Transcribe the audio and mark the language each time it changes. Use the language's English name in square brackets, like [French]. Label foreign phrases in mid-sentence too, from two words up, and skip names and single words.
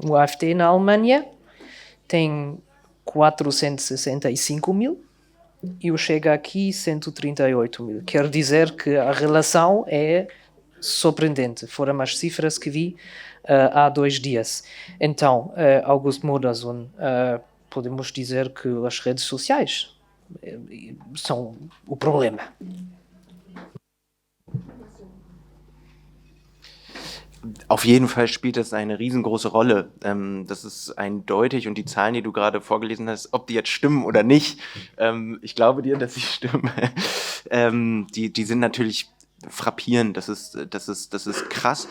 [Portuguese] O AfD na Alemanha tem 465 mil e o Chega aqui 138 mil. Quer dizer que a relação é surpreendente. Foram as cifras que vi há 2 dias. Então, Augusto Modersohn, podemos dizer que as redes sociais são o problema. [German] Auf jeden Fall spielt das eine riesengroße Rolle. Das ist eindeutig, und die Zahlen, die du gerade vorgelesen hast, ob die jetzt stimmen oder nicht, ich glaube dir, dass sie stimmen. Die sind natürlich frappierend, das ist krass.